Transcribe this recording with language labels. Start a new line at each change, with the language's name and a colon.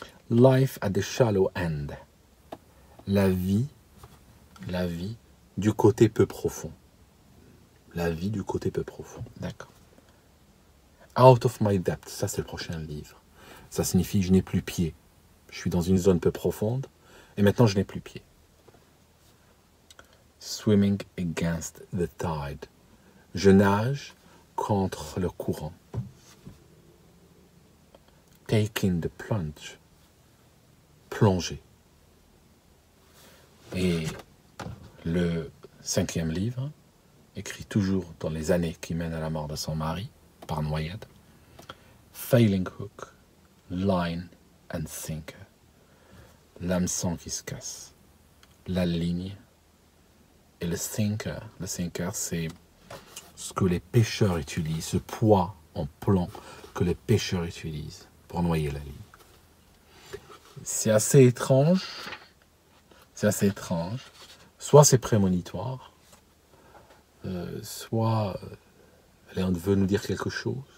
English: Life at the shallow end.
French: La vie du côté peu profond. La vie du côté peu profond, d'accord.
English: Out of my depth,
French: ça c'est le prochain livre. Ça signifie je n'ai plus pied. Je suis dans une zone peu profonde et maintenant je n'ai plus pied.
English: Swimming against the tide.
French: Je nage contre le courant.
English: Taking the plunge.
French: Plonger. Et le 5e livre, écrit toujours dans les années qui mènent à la mort de son mari, par noyade.
English: Failing hook, line and sinker.
French: L'hameçon qui se casse. La ligne. Et le sinker c'est ce que les pêcheurs utilisent, ce poids en plomb que les pêcheurs utilisent pour noyer la ligne. C'est assez étrange. Soit c'est prémonitoire, soit elle veut nous dire quelque chose.